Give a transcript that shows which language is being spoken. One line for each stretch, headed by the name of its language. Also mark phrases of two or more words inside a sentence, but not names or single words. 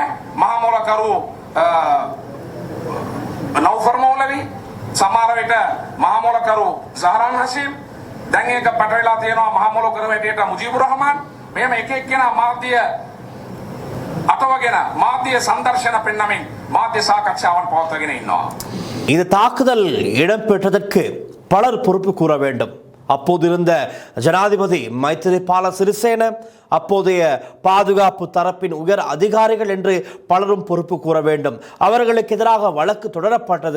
Sinhala: මහා මොලකරු නෞෆර් මෞලවි, සමහර විට මහා මොලකරු සහරාන් හෂීම්, දැන් ඒක පැටලලා තියෙනවා මහා මොලකරු හැටියට මුජීබුර් රහමාන්. මෙහෙම එක එක්කෙනා මාධ්‍ය අතවගෙන මාධ්‍ය සංදර්ශන පෙන්නමින් මාධ්‍ය සාකච්ඡාවන් පවත්වාගෙන ඉන්නවා.
Tamil: இந்த தாக்குதல் இடம்பெற்றதற்கு பலர் பொறுப்பு கூற வேண்டும். அப்போது இருந்த ஜனாதிபதி மைத்திரிபால சிறிசேன, அப்போதைய பாதுகாப்பு தரப்பின் உயர் அதிகாரிகள் என்று பலரும் பொறுப்பு கூற வேண்டும். அவர்களுக்கு எதிராக வழக்கு தொடரப்பட்டது.